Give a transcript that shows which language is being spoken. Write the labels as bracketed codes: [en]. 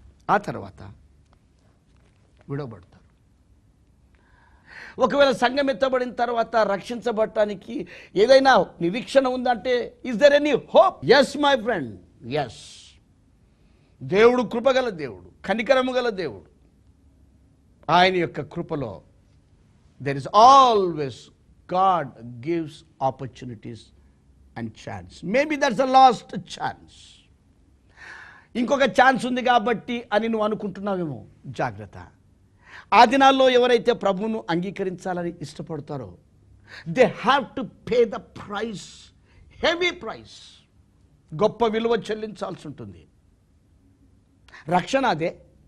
[te] ఆ తర్వాత విడవబడతారు. ఒకవేళ సంఘం ఎత్తబడిన తర్వాత రక్షించబడటానికి ఏదైనా నిరీక్షణ ఉందంటే, [en] Is there any hope? Yes my friend, yes. [te] దేవుడు కృపగల దేవుడు, కనికరము గల దేవుడు. ఆయన యొక్క కృపలో [en] There is always God gives opportunities and chance. Maybe that's the last chance. [te] ఇంకొక ఛాన్స్ ఉంది కాబట్టి అని నువ్వు అనుకుంటున్నావేమో. జాగ్రత్త. ఆ దినాల్లో ఎవరైతే ప్రభువును అంగీకరించాలని ఇష్టపడతారో, [en] They have to pay the price, heavy price. [te] గొప్ప విలువ చెల్లించాల్సి ఉంటుంది. రక్షణ అదే.